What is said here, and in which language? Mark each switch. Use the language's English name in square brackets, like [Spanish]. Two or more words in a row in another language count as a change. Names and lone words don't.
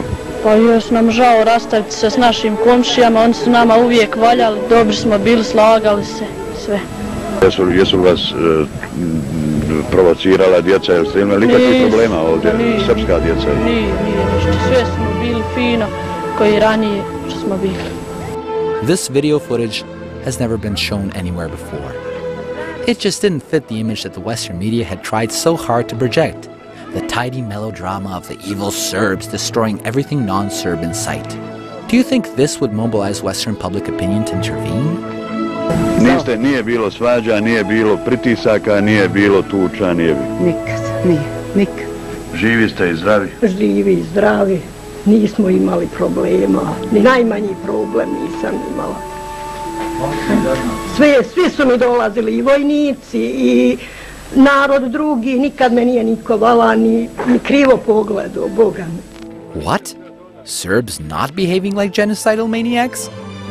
[Bosnian] Pa još nam žao rastaviti se s našim komšijama, oni su nama uvijek valjali, dobri smo bili, slagali se, sve. Jesu vas provocirala djeca, jel ste imali nikakvih problema ovdje, srpska djeca? Nije ništa, sve smo bili fino, koji ranije što smo bili. [English] This video footage has never been shown anywhere before. It just didn't fit the image that the Western media had tried so hard to project. The tidy melodrama of the evil Serbs destroying everything non-Serb in sight. Do you think this would mobilize Western public opinion to intervene? [Bosnian] Nije bilo svađa, nije bilo pritisaka, nije bilo tuča, nije bilo. Nikad. Živi ste i zdravi? Živi i zdravi. Nismo imali problema. Ni najmanji problem nisam imala. Svi su mi dolazili, i vojnici, i narod drugi. Nikad me nije niko vala, ni krivo pogledao, Boga mi. [English] What? Serbs not behaving like genocidal maniacs?